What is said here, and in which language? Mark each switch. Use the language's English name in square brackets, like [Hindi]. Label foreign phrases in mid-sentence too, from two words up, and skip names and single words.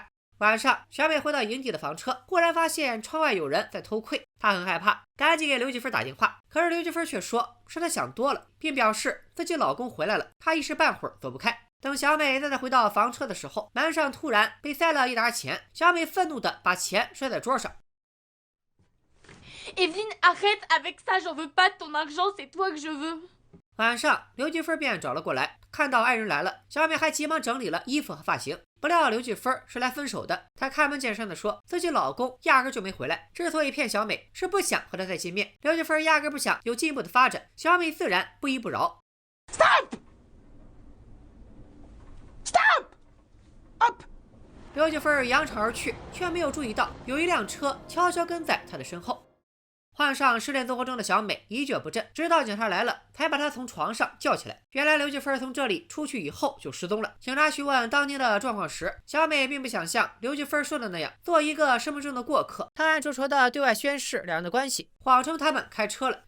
[Chinese] 晚上，小美回到营地的房车，忽然发现窗外有人在偷窥，她很害怕，赶紧给刘继芬打电话。可是刘继芬却说是她想多了，并表示自己老公回来了，她一时半会儿走不开。等小美再回到房车的时候，门上突然被塞了一沓钱，小美愤怒地把钱摔在桌上。 [French] Evelyne, arrête avec ça, j'en veux pas de ton argent, c'est toi que je veux. [Chinese] 晚上，刘继芬便找了过来，看到爱人来了，小美还急忙整理了衣服和发型。不料刘继芬是来分手的，她开门见山地说自己老公压根就没回来，之所以骗小美，是不想和她再见面。刘继芬压根不想有进一步的发展，小美自然不依不饶。 [English] Stop! Stop! Up! [Chinese] 刘继芬扬长而去，却没有注意到有一辆车悄悄跟在她的身后。患上失恋综合症的小美一蹶不振，直到警察来了才把她从床上叫起来。原来刘继芬从这里出去以后就失踪了。警察询问当天的状况时，小美并不想像刘继芬说的那样做一个身份证的过客，她暗戳戳的对外宣示两人的关系，谎称他们开车了。